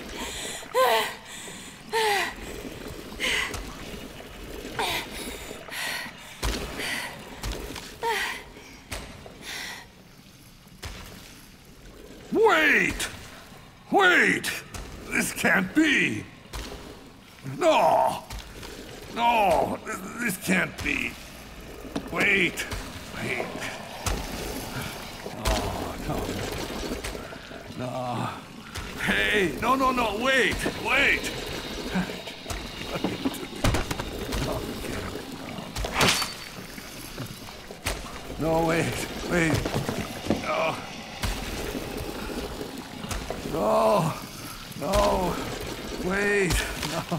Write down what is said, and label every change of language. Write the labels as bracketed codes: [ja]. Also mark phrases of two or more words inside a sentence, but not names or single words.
[en] Wait! Wait! This can't be! No! No! This can't be! Wait! Wait! Oh, no. No. Hey! No, no, no! Wait! Wait! No, wait! Wait! No! No! No! Wait! No!